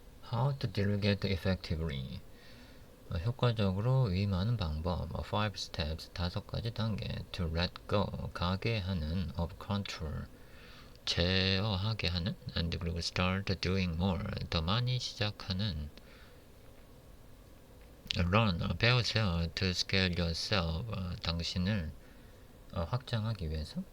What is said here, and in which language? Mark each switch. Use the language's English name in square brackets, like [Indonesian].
[English] How to delegate effectively. [Korean] 효과적으로 위임하는 방법. [English] 5 steps, [Korean] 5가지 단계. [English] To let go, [Korean] 가게 하는. [English] Of control, [Korean] 제어하게 하는. [English] And [Korean] 그리고 [English] start doing more, [Korean] 더 많이 시작하는. [English] Learn, [Korean] 배우세요. [English] To scale yourself, [Korean] 당신을 확장하기 위해서.